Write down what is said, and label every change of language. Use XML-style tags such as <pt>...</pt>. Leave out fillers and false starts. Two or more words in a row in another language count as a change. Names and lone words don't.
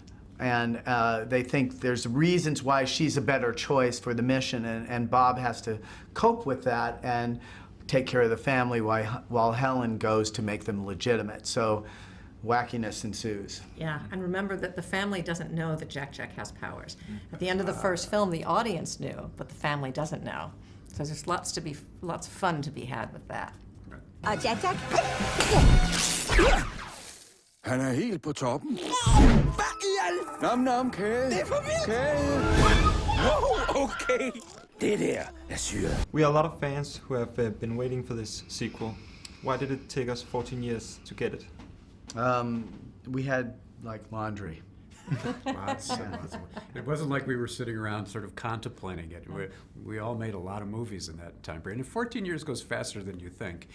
<en>And they think there's reasons why she's a better choice for the mission, and Bob has to cope with that and take care of the family while Helen goes to make them legitimate. So wackiness ensues. Yeah, and remember that the family doesn't know that Jack has powers. At the end of the first film, the audience knew, but the family doesn't know. So there's lots of fun to be had with that. Jack.</en> <da>Han er helt på toppen. Hvad i al? Nam, kage. Det er for vildt. Kage. Wow, okay. Det der er syret.</da> <en>We are a lot of fans who have been waiting for this sequel. Why did it take us 14 years to get it? We had like laundry. Lots. It wasn't like we were sitting around sort of contemplating it. We all made a lot of movies in that time period. And 14 years goes faster than you think.</en>